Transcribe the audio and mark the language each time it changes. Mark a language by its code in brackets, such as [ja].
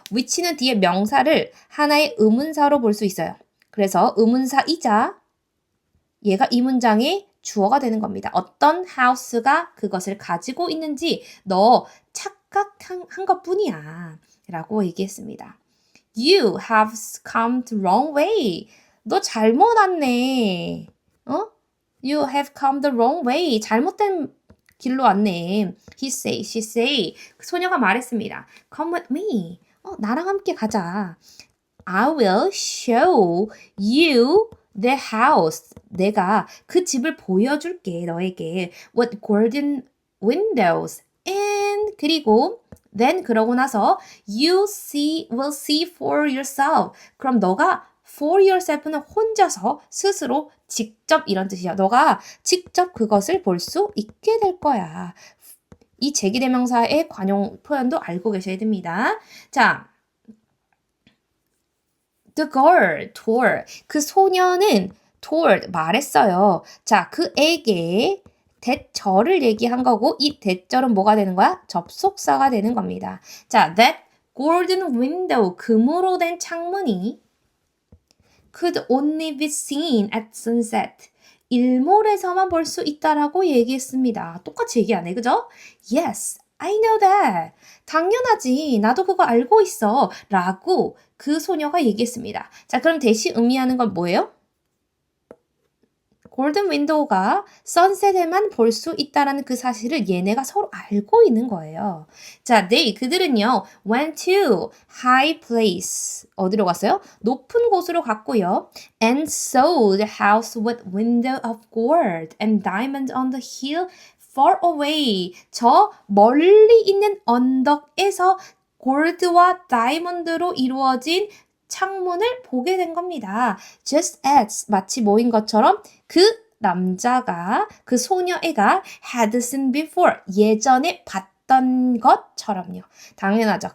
[ko] which는 뒤에 명사를 하나의 의문사로 볼 수 있어요. 그래서 의문사이자 얘가 이 문장의 주어가 되는 겁니다. 어떤 house가 그것을 가지고 있는지 너 착각한 것뿐이야 라고 얘기했습니다. [en] You have come the wrong way. [ko] 너 잘못 왔네. [en] You have come the wrong way. [ko] 잘못된 길로 왔네. [en] He say, she say. [ko] 소녀가 말했습니다. [en] Come with me. [ko] 나랑 함께 가자. [en] I will show you the house. [ko] 내가 그 집을 보여줄게, 너에게. [en] With golden windows. And [ko] 그리고 [en] then [ko] 그러고 나서 [en] you will see for yourself. [ko] 그럼 너가 [en] for yourself [ko] 는 혼자서 스스로 직접 이런 뜻이야. 너가 직접 그것을 볼 수 있게 될 거야. 이 제기대명사의 관용 표현도 알고 계셔야 됩니다. [en] 자, the girl told. [ko] 그 소녀는 told 말했어요. 자, 그에게 대절을 얘기한 거고 이 대절은 뭐가 되는 거야? 접속사가 되는 겁니다. [en] 자, that golden window, [ko] 금으로 된 창문이 [en] could only be seen at sunset. [ko] 일몰에서만 볼 수 있다라고 얘기했습니다. 똑같이 얘기 안 해, 그죠? [en] Yes, I know that. [ko] 당연하지. 나도 그거 알고 있어. 라고 그 소녀가 얘기했습니다. 자, 그럼 대신 의미하는 건 뭐예요? 골든 윈도우가 선셋에만 볼 수 있다라는 그 사실을 얘네가 서로 알고 있는 거예요. [en] 자, [ko] 그들은요, [en] went to high place. [ko] 어디로 갔어요? 높은 곳으로 갔고요. [en] And saw the house with window of gold and diamonds on the hill far away. [ko] 저 멀리 있는 언덕에서 골드와 다이몬드로 이루어진 창문을 보게 된 겁니다. [en] Just as [ko] 마치 뭐인 것처럼 그 남자가 그 소녀애가 [en] had seen before [ko] 예전에 봤던 것처럼요. 당연하죠.